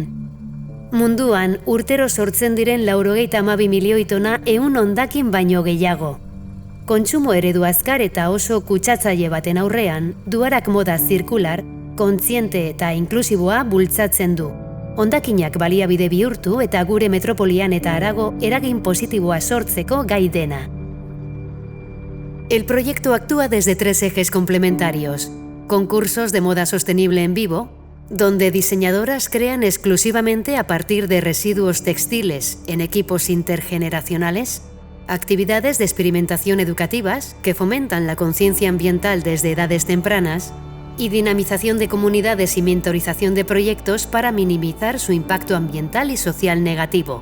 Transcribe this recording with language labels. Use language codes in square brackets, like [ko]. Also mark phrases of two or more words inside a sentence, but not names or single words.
[eu] Munduan, urtero sortzen diren 92 milioi tona hondakin baino gehiago. Kontsumo eredu azkar eta oso kutsatzaile baten aurrean, Duarak moda zirkular, kontziente eta inklusiboa bultzatzen du. Hondakinak baliabide bihurtu eta gure metropolian eta harago eragin positiboa sortzeko gai dena. [es] El proyecto actúa desde 3 ejes complementarios. Concursos de moda sostenible en vivo, donde diseñadoras crean exclusivamente a partir de residuos textiles en equipos intergeneracionales, actividades de experimentación educativas que fomentan la conciencia ambiental desde edades tempranas, y dinamización de comunidades y mentorización de proyectos para minimizar su impacto ambiental y social negativo.